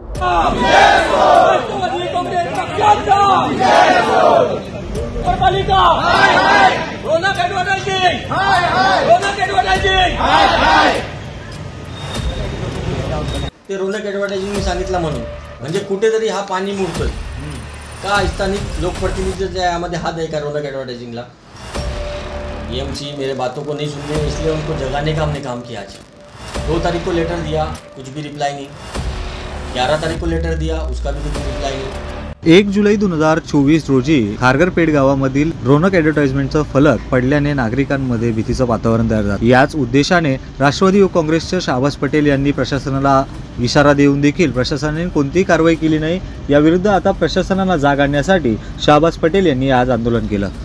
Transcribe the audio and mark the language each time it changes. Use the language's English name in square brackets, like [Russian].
[Marathi] राष्ट्रवादी काँग्रेस पक्षाचा नगरपालिका Ronak advertising Ronak advertising ते रोनक ॲडव्हर्टायझिंग मी सांगितलं म्हणून म्हणजे कुठेतरी हा पाणी मुरतोय का स्थानिक लोकप्रतिनिधीचा यामध्ये हात आहे का रोनक ॲडव्हर्टायझिंगला। [Hindi] EMC मेरे बातों को नहीं सुनने इसलिए उनको जगाने का हमने काम किया। आज 2 तारीख को लेटर दिया, कुछ भी रिप्लाई नहीं। 11 तारीख को लेटर दिया, उसका भी कुछ रिप्लाई नहीं। [Marathi] 1 जुलै 2024 रोजी खारघरपेठ गावामधील रोनक ॲडव्हर्टाइजमेंटचा फलक पडल्याने नागरिकांमध्ये भीतीचं वातावरण तयार झालं। याच उद्देशाने राष्ट्रवादी युवक काँग्रेसचे शाहबाज पटेल यांनी प्रशासनाला इशारा देऊन देखील प्रशासनाने कोणतीही कारवाई केली नाही। याविरुद्ध आता प्रशासनाला जाग आणण्यासाठी शाहबाज पटेल यांनी आज आंदोलन केलं।